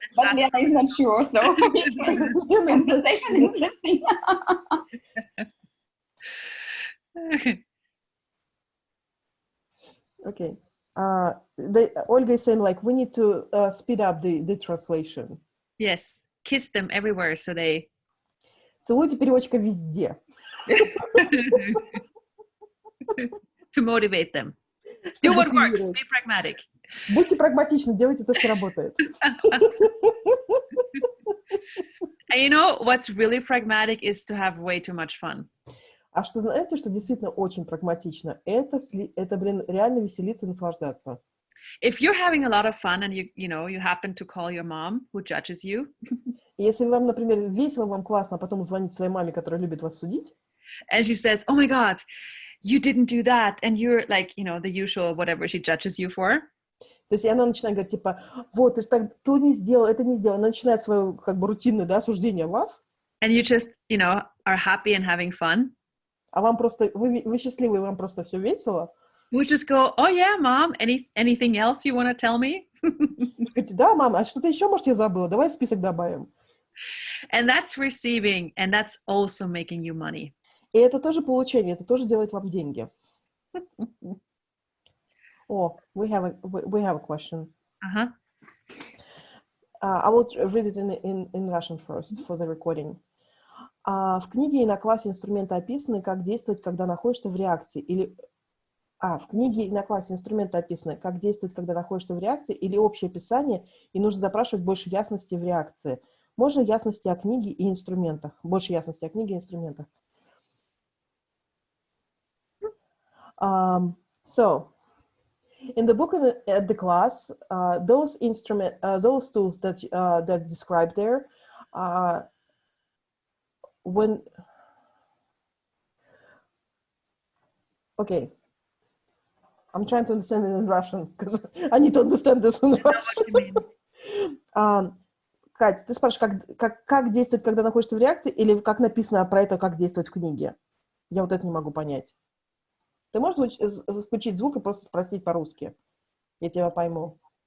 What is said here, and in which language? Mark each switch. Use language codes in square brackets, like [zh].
[en] But Lena is not sure, so conversation interesting. Okay. Olga is saying like we need to speed up the translation. Yes. Kiss them everywhere so they... [ru] Целуйте переводчика везде. [en] To motivate them. Do what works. Be pragmatic. [ru] Будьте прагматичны, делайте то, что работает. [en] And you know, what's really pragmatic is to have way too much fun. [ru] А что знаете, что действительно очень прагматично? Это, блин, реально веселиться и наслаждаться. [en] If you're having a lot of fun and you happen to call your mom who judges you. [ru] Если вам, например, весело, вам классно, а потом звонить своей маме, которая любит вас судить. [en] And she says, oh my God, you didn't do that. And you're like, the usual whatever she judges you for. [ru] То есть она начинает говорить, типа, вот, ты же так то не сделал, это не сделал. Она начинает свое, как бы, рутинное, да, осуждение вас. [en] And you just, are happy and having fun. [ru] А вам просто, вы счастливы, вам просто все весело. [en] We just go, oh yeah, mom, anything else you want to tell me? [ru] Говорите, да, мама, а что-то еще, может, я забыла? Давай в список добавим. [en] And that's receiving, and that's also making you money. [ru] И это тоже получение, это тоже делает вам деньги. [en] Oh, we have a question. Uh-huh. I will read it in Russian first for the recording. [ru] В книге и на классе инструменты описаны, как действовать, когда находишься в реакции, или... в книге и на классе инструменты описаны, как действовать, когда находишься в реакции, или общее описание, и нужно запрашивать больше ясности в реакции. Можно ясности о книге и инструментах. Больше ясности о книге и инструментах. [en] So, in the book at the class, those tools that described there, okay, I'm trying to understand it in Russian because I need to understand this in Russian. [ru] Кать, ты спрашиваешь, как действовать, когда находишься в реакции, или как написано про это, как действовать в книге? Я вот это не могу понять. Ты можешь включить звук и просто спросить по-русски? Я тебя пойму.